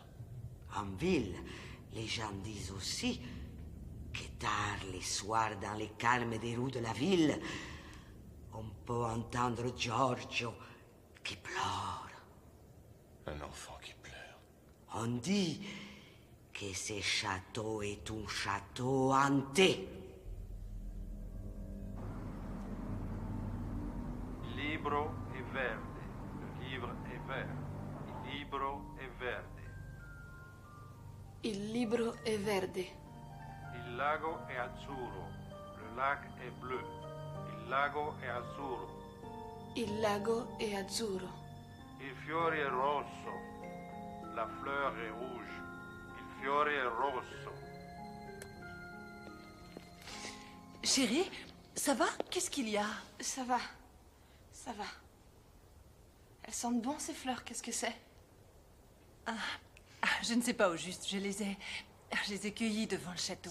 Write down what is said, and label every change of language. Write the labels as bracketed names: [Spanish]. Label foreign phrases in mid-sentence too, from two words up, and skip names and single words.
[French] En ville, les gens disent aussi que tard les soirs, dans les calmes des rues de la ville, on peut entendre Giorgio qui pleure. Un enfant qui pleure. On dit que ce château est un château hanté. [Italian] Il libro è verde. [French] Le livre est vert. [Italian] Il libro è verde. Il libro è verde. Il lago è azzurro. [French] Le lac è bleu. [Italian] Il lago è azzurro. Il lago è azzurro. Il fiore è rosso. [French] La fleur est rouge. [Italian] Il fiore è rosso. [French] Chérie, ça va? Qu'est-ce qu'il y a? Ça va. Ça va. Elles sentent bon ces fleurs, qu'est-ce que c'est? Je ne sais pas au juste, je les ai cueillies devant le château.